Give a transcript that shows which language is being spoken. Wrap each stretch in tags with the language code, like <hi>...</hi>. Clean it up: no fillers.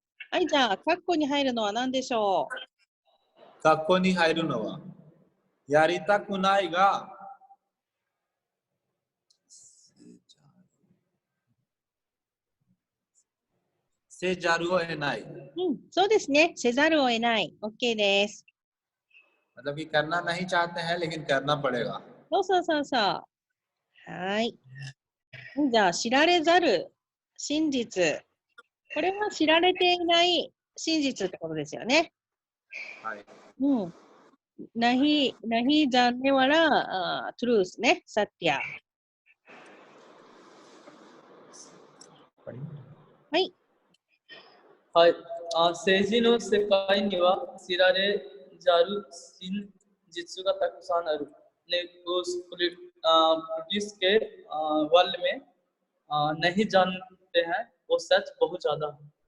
<ja>はい、じゃあ、カッコに入るのは何でしょう。カッコに入るのは、やりたくないが、せざるを得ない。そうですね。せざるを得ない。OK です。</ja> <hi>मतलब कि करना नहीं चाहते हैं लेकिन करना पड़ेगा。</hi> <ja>そうそうそうそう。はい。じゃあ、知られざる真実。これは知られていない真実ってことですよね。はい。うん。</ja> <hi>नहीं जानने वाला ट्रूथね、サティア。</hi> <ja>はい。はい。政治の世界には知られざる真実がたくさんある。</ja> <hi>ね、उस पुलिस के वर्ल्ड में नहीं जानते हैं वो सच बहुत ज्यादा है।</hi>